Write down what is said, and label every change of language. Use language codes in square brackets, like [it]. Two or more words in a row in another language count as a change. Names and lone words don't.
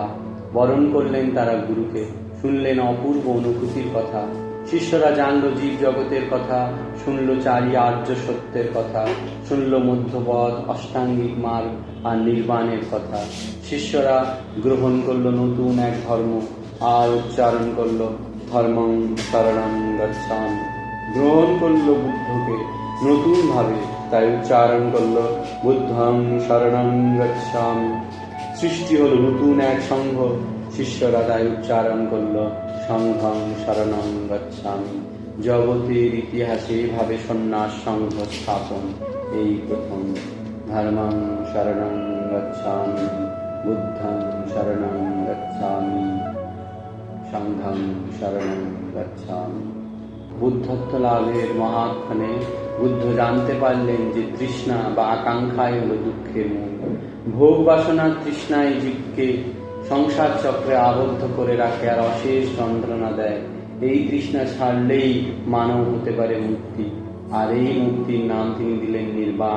[bn] বরণ করলেন তারা গুরুকে, শুনলেন অপূর্ব অনুভূতির কথা। শিষ্যরা জানল জীব জগতের কথা, শুনল 4 আর্য সত্যের কথা, শুনল মধ্যপথ, অষ্টাঙ্গিক মার্গ আর নির্বাণের কথা। শিষ্যরা গ্রহণ করল নতুন এক ধর্ম আর উচ্চারণ করল [pi] ধর্মং শরণং গচ্ছামি। [bn] গ্রহণ করল বুদ্ধকে নতুন ভাবে, তাই উচ্চারণ করল [pi] বুদ্ধং শরণং গচ্ছামি। [bn] সৃষ্টি হলো নতুন এক সংঘ, শিষ্যরা তাই উচ্চারণ করল [pi] সংঘং শরণং গচ্ছামি। [bn] জগতের ইতিহাসে এভাবে সন্ন্যাস সংঘ স্থাপন এই প্রথম। [pi] ধর্মং শরণং গচ্ছামি, বুদ্ধং শরণং গচ্ছামি, সংঘং শরণং গচ্ছামি। [bn] বুদ্ধত্ব লাভের মহাক্ষণে বুদ্ধ জানতে পারলেন যে তৃষ্ণা বা আকাঙ্ক্ষাই হলো দুঃখের মূল। ভোগ বাসনার তৃষ্ণায় জীবকে সংসার চক্রে আবদ্ধ করে রাখে আর অশেষ যন্ত্রণা দেয়। এই তৃষ্ণা ছাড়লেই মানব হতে পারে মুক্তি, আর এই মুক্তির নাম তিনি দিলেন নির্বাণ।